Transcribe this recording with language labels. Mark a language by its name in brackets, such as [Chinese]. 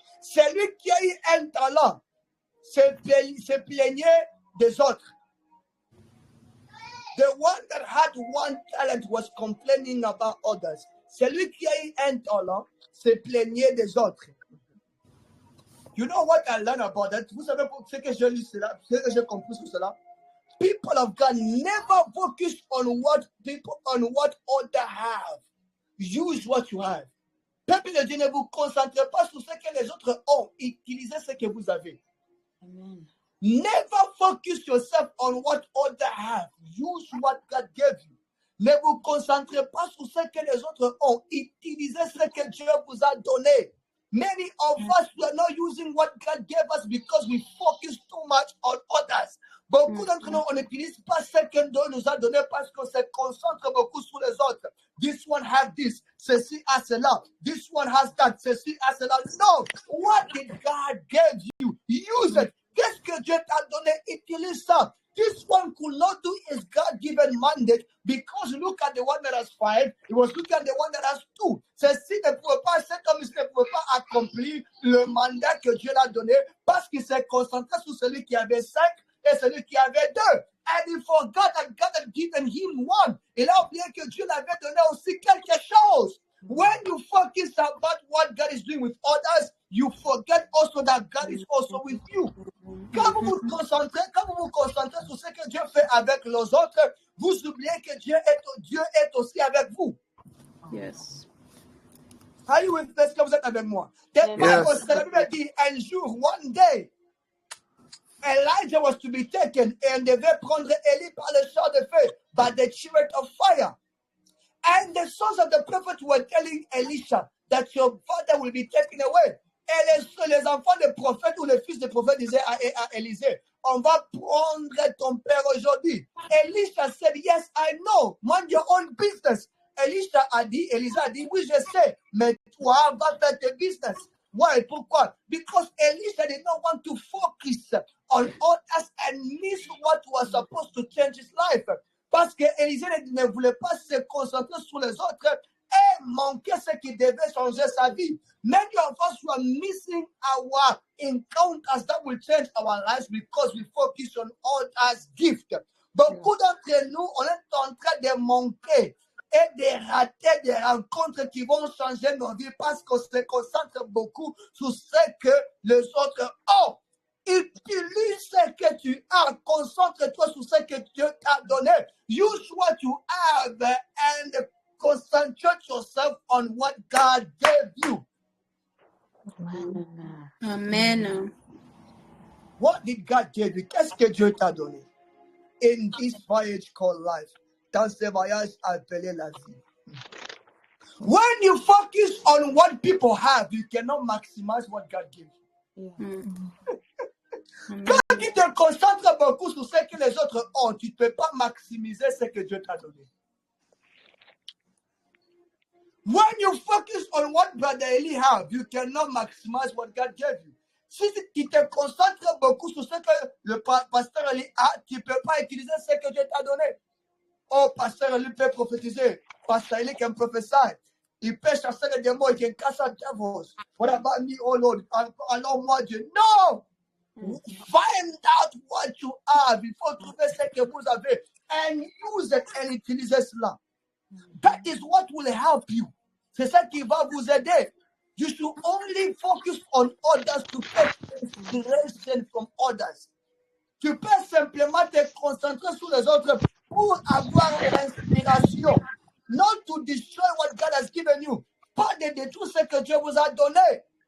[French] Celui qui a eu un talent se plaignait des autres. [English] The one that had 1 talent was complaining about others. [French] Celui qui a eu un talent se plaignait des autres. [English] You know what I learned about that? [French] Vous savez pour ce que j'ai lu cela, ce que j'ai compris sur cela? [English] People of God never focus on what others have. Use what you have. [French] Peuple de Dieu, ne vous concentrez pas sur ce que les autres ont. Utilisez ce que vous avez. [English] Amen. Never focus yourself on what others have. Use what God gave you. [French] Ne vous concentrez pas sur ce que les autres ont. Utilisez ce que Dieu vous a donné. [English] Many of us were not using what God gave us because we focus too much on others. [French] Beaucoup d'entre nous, on n'utilise pas ce que Dieu nous a donné parce qu'on se concentre beaucoup sur les autres. [English] This one has this, [French] ceci a cela. [English] This one has that, ceci a cela. No, what did God give you? Use it. [French] Qu'est-ce que Dieu t'a donné? Utilise ça. [English] This one could not do his God-given mandate because look at the one that has 5. He was looking at the one that has 2. [French] Ceci ne pouvait pas, cet homme ne pouvait pas accomplir le mandat que Dieu l'a donné parce qu'il s'est concentré sur celui qui avait 5 et celui qui avait 2. [English] And he forgot that God had given him 1. [French] Il a oublié que Dieu l'avait donné aussi quelque chose. [English] When you focus about what God is doing with others, you forget also that God is also with you. [French] Quand vous vous concentrez sur ce que Dieu fait avec les autres, vous oubliez que Dieu est aussi avec vous. [English] Yes. [French] Est-ce que vous êtes avec moi? [English] The Bible [French] dit un jour, [English] one day, Elijah was to be taken and [French] devait prendre Élie par le char de feu, [English] by the chariot of fire. And the sons of the prophet were telling Elisha that your father will be taken away. [French] Et les enfants des prophètes ou les fils des prophètes disaient à Élisée, on va prendre ton père aujourd'hui. [English] Elisha said, yes, I know. Mind your own business. [French] Élisée a dit, oui, je sais, mais toi, va faire tes business. [English] Why? Pourquoi? Because Elisha did not want to focus on others and miss what was supposed to change his life. [French] Parce que Élisée ne voulait pas se concentrer sur les autres et manqué ce qui devait changer sa vie. [English] Many of us were missing our encounters that will change our lives because we focus on others' gifts. [French] Beaucoup d'entre nous, on est en train de manquer et de rater des rencontres qui vont changer nos vies parce qu'on se concentre beaucoup sur ce que les autres ont. Utilise ce que tu as. Concentre-toi sur ce que Dieu t'a donné. [English] Use what you have and concentrate yourself on what God gave you. Amen. What did God give you? [French] Qu'est-ce que Dieu t'a donné? [English] In this voyage called life. [French] Dans ce voyage appelé la vie. [English] When you focus on what people have, you cannot maximize what God gives you. [French] Quand tu te concentres beaucoup sur ce que les autres ont, tu ne peux pas maximiser ce que Dieu t'a donné. [English] When you focus on what Brother Eli have, you cannot maximize what God gave you. [French] Si tu te concentres beaucoup sur ce que le pasteur Eli a, tu ne peux pas utiliser ce que Dieu t'a donné. Oh, pasteur Eli peut prophétiser. Pasteur Eli [English] can prophesy. [French] Il peut chasser les démons, il [English] can cast out devils. What about me, oh Lord? [French] Alors moi, Dieu. [English] No! Find out what you have. [French] Il faut trouver ce que vous avez [English] and use it [French] and utiliser cela. [English] That is what will help you. [French] C'est ça qui va vous aider. [English] You should only focus on others to take inspiration from others. [French] Tu peux simplement te concentrer sur les autres pour avoir l'inspiration. [English] Not to destroy what God has given you. [French] Pas de détruire ce que Dieu vous a donné.